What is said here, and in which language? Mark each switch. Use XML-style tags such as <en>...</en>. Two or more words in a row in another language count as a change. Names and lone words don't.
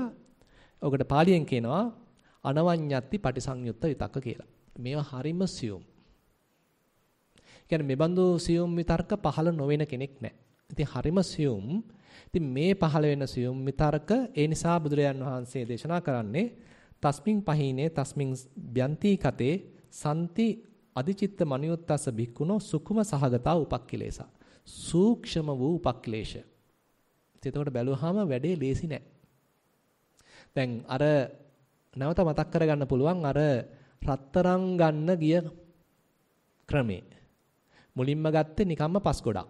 <si>ඔකට පාලියෙන් කියනවා</si> <pi>අනවඤ්ඤත්ති පටිසංයුත්ත විතක්ක</pi> <si>කියලා. මේවා හරිම සියුම්. කියන්නේ මේ බඳු සියුම් විතර්ක පහළ නොවන කෙනෙක් නැහැ. ඉතින් හරිම සියුම්. ඉතින් මේ පහළ වෙන සියුම් විතර්ක ඒ නිසා බුදුරජාන් වහන්සේ දේශනා කරන්නේ</si> <pi>තස්මින් පහීනේ තස්මින් බ්‍යන්ති කතේ සම්ති අදිචිත්ත මනියුත්තස භික්ඛුනෝ සුකුම සහගතා උපක්ඛිලේස.</pi> <si>සූක්ෂම වූ උපක්ඛිලේශ. එතකොට බැලුවාම වැඩේ ලේසි නෑ. දැන් අර නැවත මතක් කරගන්න පුළුවන් අර රත්තරන් ගන්න ගිය ක්‍රමේ. මුලින්ම ගත්තේ නිකම්ම පස් ගොඩක්.</si>